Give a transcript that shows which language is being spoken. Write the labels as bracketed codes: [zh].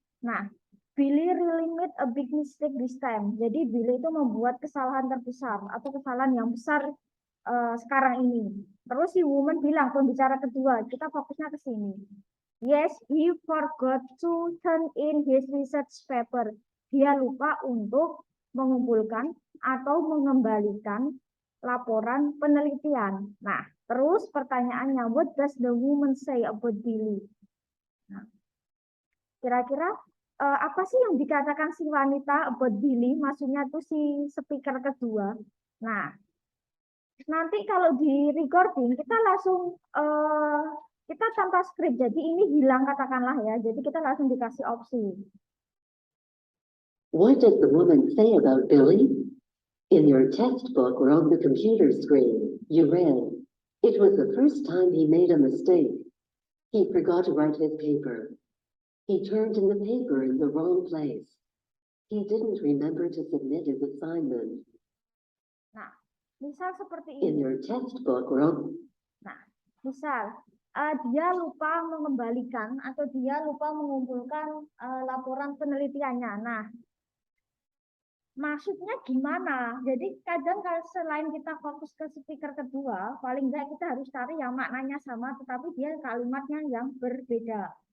[en] Nah, Billy really made a big mistake this time. [id] Jadi Billy itu membuat kesalahan terbesar atau kesalahan yang besar sekarang ini. Terus si woman bilang, pembicara kedua, kita fokusnya ke sini. [en] Yes, he forgot to turn in his research paper. [id] Dia lupa untuk mengumpulkan atau mengembalikan laporan penelitian. Nah, terus pertanyaannya, [en] what does the woman say about Billy? [id] Nah, kira-kira apa sih yang dikatakan si wanita [en] about Billy? [id] Maksudnya tuh si speaker kedua. Nah, nanti kalau di recording kita langsung kita tanpa skrip, jadi ini hilang katakanlah ya, jadi kita langsung dikasih opsi. [en] What does the woman say about Billy? In your textbook or on the computer screen, you read, it was the first time he made a mistake. He forgot to write his paper. He turned in the paper in the wrong place. He didn't remember to submit his assignment. [id] Nah, misal seperti [en] In [id] ini. [en] your textbook or on... [id] Nah, misal dia lupa mengembalikan atau dia lupa mengumpulkan laporan penelitiannya. Nah, maksudnya gimana? Jadi kadang selain kita fokus ke speaker kedua, paling enggak kita harus cari yang maknanya sama, tetapi dia kalimatnya yang berbeda.